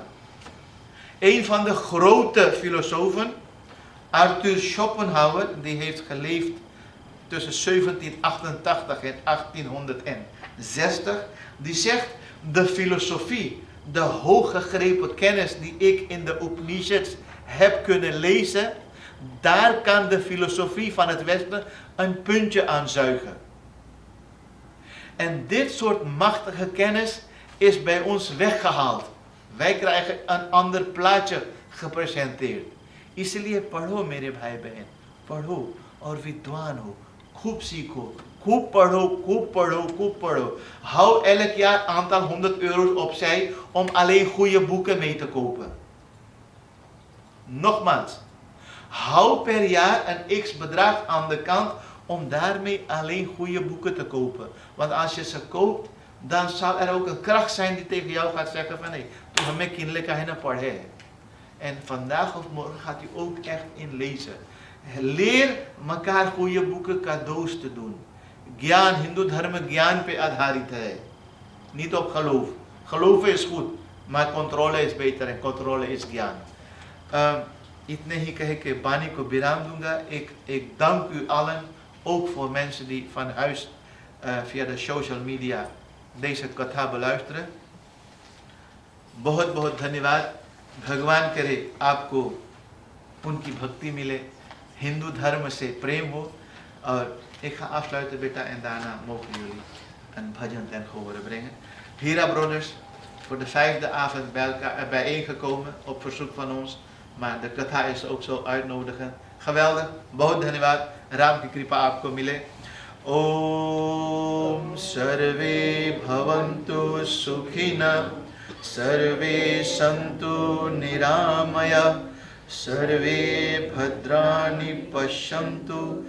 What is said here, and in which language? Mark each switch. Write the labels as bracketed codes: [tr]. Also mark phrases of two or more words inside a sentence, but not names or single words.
[nl] Een van de grote filosofen, Arthur Schopenhauer, die heeft geleefd tussen 1788 en 1860, die zegt, de filosofie, de hooggegrepen kennis die ik in de Upanishads heb kunnen lezen, daar kan de filosofie van het Westen een puntje aan zuigen. En dit soort machtige kennis is bij ons weggehaald. Wij krijgen een ander plaatje gepresenteerd. [hi] इसलिए पढ़ो मेरे भाई बहन, पढ़ो और विद्वान हो, खूब सीखो, खूब पढ़ो, खूब पढ़ो, खूब पढ़ो. [nl] Hou elk jaar aantal 100 euro's opzij om alleen goede boeken mee te kopen. Nogmaals, hou per jaar een x bedrag aan de kant om daarmee alleen goede boeken te kopen. Want als je ze koopt, dan zal er ook een kracht zijn die tegen jou gaat zeggen van nee, toen me kindelijk aan een paar. En vandaag of morgen gaat u ook echt inlezen. Leer elkaar goede boeken cadeaus te doen. [hi] ज्ञान, हिंदू धर्म ज्ञान पे आधारित है. [nl] Niet op geloof. Geloven is goed, maar controle is beter en controle is gyan. [hi] इतने ही कहे के वाणी को विराम दूंगा. [nl] Ik dank u allen, ook voor mensen die van huis via de social media deze कथा beluisteren. [hi] बहुत बहुत धन्यवाद. भगवान करे आपको उनकी भक्ति मिले, हिंदू धर्म से प्रेम हो. [nl] Ik ga afsluiten beta en daarna mogen jullie een bhajan ten gehore brengen. Hira Brothers, voor de 5e avond bij elkaar bijeengekomen op verzoek van ons. Maar de katha is ook zo uitnodigen. Geweldig. [hi] बहुत धन्यवाद. राम की कृपा आपको मिले. [sa] ॐ सर्वे भवन्तु सुखिनः. सर्वे सन्तु निरामयाः. सर्वे भद्राणि पश्यन्तु.